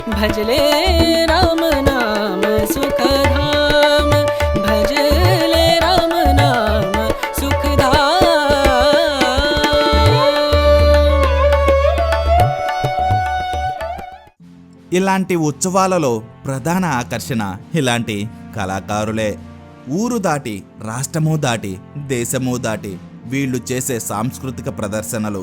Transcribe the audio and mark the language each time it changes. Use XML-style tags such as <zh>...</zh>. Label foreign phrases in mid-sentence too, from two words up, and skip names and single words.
<hi>भजले राम नाम सुखधाम, भजले राम नाम सुखधाम।</hi> <te>ఇలాంటి ఉత్సవాలలో ప్రధాన ఆకర్షణ ఇలాంటి కళాకారులే. ఊరు దాటి, రాష్ట్రము దాటి, దేశము దాటి వీళ్ళు చేసే సాంస్కృతిక ప్రదర్శనలు.</te>